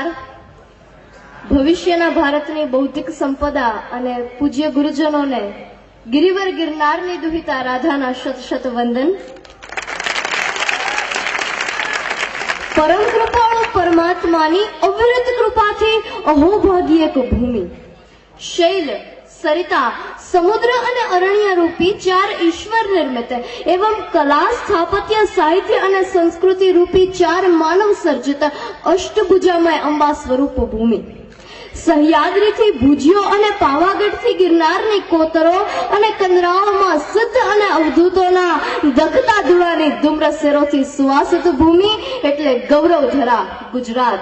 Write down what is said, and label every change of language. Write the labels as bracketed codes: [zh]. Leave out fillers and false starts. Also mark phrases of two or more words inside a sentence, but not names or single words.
[gu] ભવિષ્યના ભારતની બૌદ્ધિક સંપદા અને પૂજ્ય ગુરુજનોને ગિરિવર ગિરનારની દુહિતા રાધાના શત શત વંદન। પરમ કૃપાળુ પરમાત્માની અવિરત કૃપાથી અહોભાગી એક ભૂમિ શૈલ સરિતા સમુદ્ર અને અરણ્ય રૂપી ચાર ઈશ્વર નિર્મિત એવं કલા સ્થાપત્ય સાહિત્ય અને સંસ્કૃતિ રૂપી ચાર માનવ સર્જિત અષ્ટભુજામય અંબા સ્વરૂપ ભૂમિ સહ્યાદ્રીથી ભુજિયો અને પાવાગઢથી ગિરનારની કોતરો અને કંદરાઓમાં સિદ્ધ અને અવધૂતોના દખતા ધૂળાની ધુમ્ર શેરોથી સુવાસિત ભૂમિ એટલે ગૌરવધરા ગુજરાત।